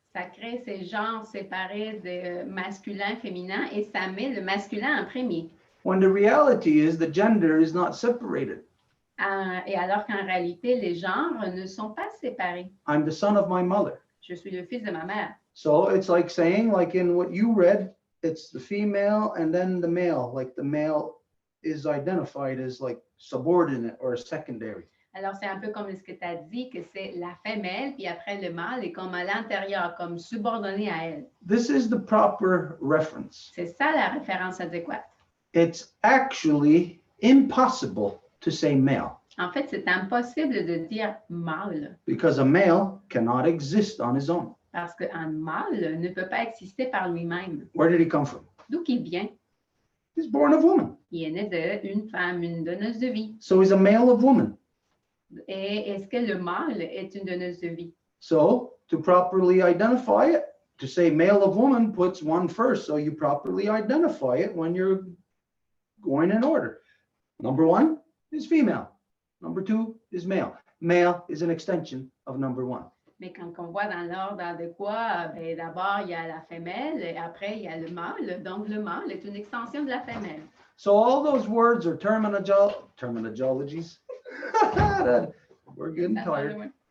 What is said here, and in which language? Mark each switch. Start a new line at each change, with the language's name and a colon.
French: Ça crée ces genres séparés de masculin, féminin, et ça met le masculin en premier.
English: When the reality is the gender is not separated.
French: Et alors qu'en réalité, les genres ne sont pas séparés.
English: I'm the son of my mother.
French: Je suis le fils de ma mère.
English: So it's like saying, like in what you read, it's the female and then the male. Like the male is identified as like subordinate or secondary.
French: Alors, c'est un peu comme ce que tu as dit, que c'est la femelle, puis après le mâle est comme à l'intérieur, comme subordonné à elle.
English: This is the proper reference.
French: C'est ça la référence adéquate.
English: It's actually impossible to say male.
French: En fait, c'est impossible de dire mâle.
English: Because a male cannot exist on his own.
French: Parce qu'un mâle ne peut pas exister par lui-même.
English: Where did he come from?
French: D'où qu'il vient?
English: He's born of woman.
French: Il est né d'une femme, une donneuse de vie.
English: So he's a male of woman.
French: Et est-ce que le mâle est une donneuse de vie?
English: So to properly identify it, to say male of woman puts one first. So you properly identify it when you're going in order. Number one is female. Number two is male. Male is an extension of number one.
French: Mais quand on voit dans l'ordre adéquat, d'abord il y a la femelle et après il y a le mâle. Donc le mâle est une extension de la femelle.
English: So all those words are terminologies. We're getting tired.